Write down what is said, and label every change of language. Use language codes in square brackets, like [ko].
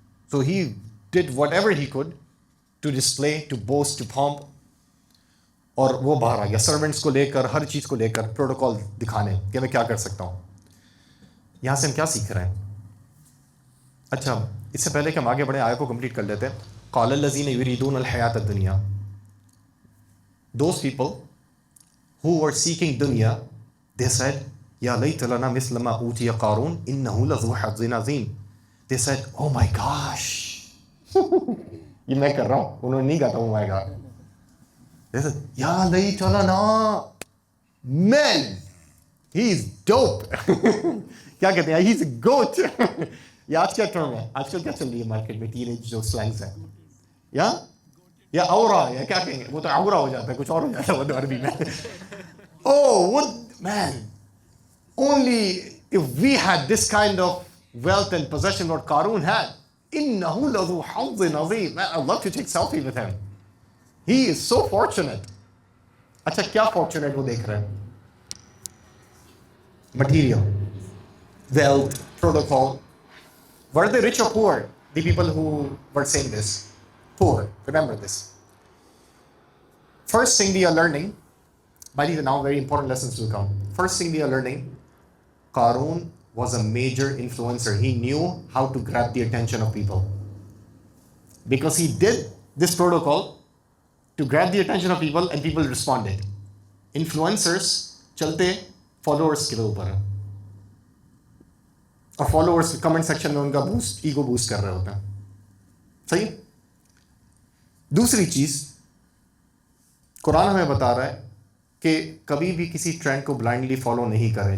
[en] So he did whatever he could to display, to boast, to pomp. [ur] اور وہ باہر آ گیا سرونٹس کو لے کر، ہر چیز کو لے کر پروٹوکول دکھانے کہ میں کیا کر سکتا ہوں. یہاں سے ہم کیا سیکھ رہے ہیں؟ اچھا، اس سے پہلے کہ ہم آگے بڑھیں آیت کو کمپلیٹ کر لیتے ہیں. [ar] قال الذین یریدون الحیات الدنیا. [en] Those people who were seeking dunya, they said, [ar] یا لیت لنا مثل ما اوتی قارون انہ لذو حظ عظیم. [en] They said, oh my gosh. [ur] یہ میں کر رہا ہوں، انہوں نے نہیں کہا تھا [en] oh my god. They said, [ar] یا لیت لنا، [en] man, he's dope. [ur] کیا کہتے ہیں؟ [en] he's a goat. [ur] یہ آج کیا ٹرم ہے؟ آج کل کیا چل رہی ہے مارکیٹ میں ٹین ایج جو سلینگز ہیں؟ یا اورا، یا کیا کہیں گے؟ وہ تو اورا ہو جاتا ہے، کچھ اور ہو جاتا ہے وہ تو عربی میں. [en] Oh, what man, only if we had this kind of wealth and possession what Qaroon had. [ar] إِنَّهُ لَذُو حَظٍ عَظِيمٍ. [en] Man, I'd love to take selfie with him. He is so fortunate. [ur] اچھا کیا fortunate وہ دیکھ رہے ہیں؟ [en] Material, wealth, protocol. Were they rich or poor? The people who were saying this. Poor. Remember this. First thing we are learning, by the way, now very important lessons will come. First thing we are learning, Qaroon was a major influencer. He knew how to grab the attention of people. Because he did this protocol to grab the attention of people and people responded. [ur] Influencers چلتے followers کے اوپر ہیں. اور followers comment section میں ان کا ego boost کر رہے ہوتے ہیں. صحیح؟ دوسری چیز قرآن ہمیں بتا رہا ہے کہ کبھی بھی کسی ٹرینڈ کو بلائنڈلی فالو نہیں کریں.